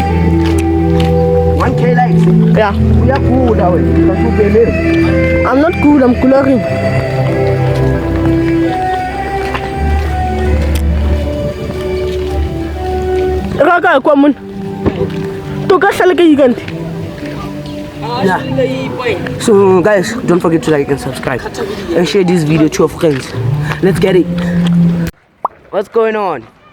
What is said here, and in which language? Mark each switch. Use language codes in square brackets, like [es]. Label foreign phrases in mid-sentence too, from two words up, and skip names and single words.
[en] 1k likes. Yeah. We are good that way. I'm not good. I'm coloring. Raka kwa mun. To ka sala ka yigan. Yeah. So guys, don't forget to like and subscribe and share this video to your friends. Let's get it. What's going on?